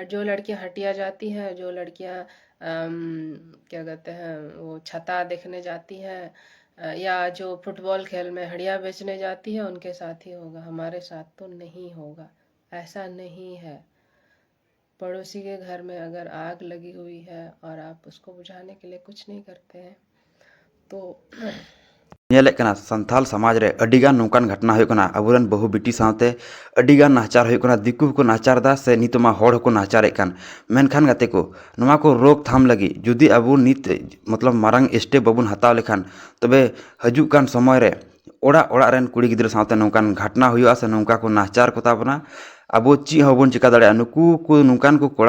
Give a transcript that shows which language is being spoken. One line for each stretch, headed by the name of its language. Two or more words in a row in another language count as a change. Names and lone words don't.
Hindi: जो लड़कियां हटिया जाती हैं, जो लड़कियां क्या कहते हैं वो छता देखने जाती हैं, या जो फुटबॉल खेल में हड़िया बेचने जाती है, उनके साथ ही होगा, हमारे साथ तो नहीं होगा। ऐसा नहीं है। पड़ोसी के घर में अगर आग लगी हुई है और आप उसको बुझाने के लिए कुछ नहीं करते हैं तो
Santali: ᱧᱮᱞᱮᱫ ᱠᱟᱱᱟ ᱥᱟᱱᱛᱟᱞ ᱥᱚᱢᱟᱡᱽ ᱨᱮ ᱟᱹᱰᱤᱜᱟᱱ ᱱᱚᱝᱠᱟन ᱜᱷᱚᱴᱱᱟ ᱦᱩᱭᱩᱜ ᱠᱟᱱᱟ ᱟᱵᱚᱨᱮᱱ ᱵᱟᱹᱦᱩ ᱵᱤᱴᱤ ᱥᱟᱶᱛᱮ ᱟᱹᱰᱤᱜᱟन ᱱᱟᱦᱟᱪᱟᱨ ᱦᱩᱭᱩᱜ ᱠᱟᱱᱟ ᱫᱤᱠᱩ ᱦᱚᱸᱠᱚ ᱱᱟᱦᱟᱪᱟᱨᱫᱟ ᱥᱮ ᱱᱤᱛᱚᱜ ᱢᱟ ᱦᱚᱲ ᱦᱚᱸᱠᱚ ᱱᱟᱦᱟᱪᱟᱨᱮᱫ ᱠᱟᱱ ᱢᱮᱱᱠᱷᱟन ᱜᱟᱛᱮ ᱠᱚ ᱱᱚᱣᱟ ᱠᱚ ᱨᱳᱠ ᱛᱷᱟᱢ ᱞᱟᱹᱜᱤᱫ ᱡᱩᱫᱤ ᱟᱵᱚ ᱱᱤᱛ ᱢᱚᱛᱞᱚᱵ ᱢᱟᱨᱟᱝ ᱥᱴᱮᱯ ᱵᱟᱵᱚᱱ ᱦᱟᱛᱟᱣ ᱞᱮᱠᱷᱟᱱ ᱛᱚᱵᱮ ᱦᱤᱡᱩᱜ ᱠᱟᱱ ᱥᱚᱢᱚᱭ ᱨᱮ ᱚᱲᱟᱜ ᱚᱲᱟᱜ ᱨᱮᱱ ᱠᱩᱲᱤ ᱜᱤᱫᱽᱨᱟᱹ ᱥᱟᱶᱛᱮ ᱱᱚᱝᱠᱟन ᱜᱷᱚᱴᱱᱟ ᱦᱩᱭᱩᱜᱼᱟ ᱥᱮ ᱱᱚᱝᱠᱟ ᱠᱚ ᱱᱟᱦᱟᱪᱟᱨ ᱠᱚᱛᱟ ᱵᱚᱱᱟ ᱟᱵᱚ ᱪᱮᱫ ᱦᱚᱸ ᱵᱟᱵᱚᱱ ᱪᱤᱠᱟ ᱫᱟᱲᱮᱭᱟᱜᱼᱟ ᱱᱩᱠᱩ ᱠᱚ ᱱᱚᱝᱠᱟन ᱠᱚ ᱠᱚᱲᱟ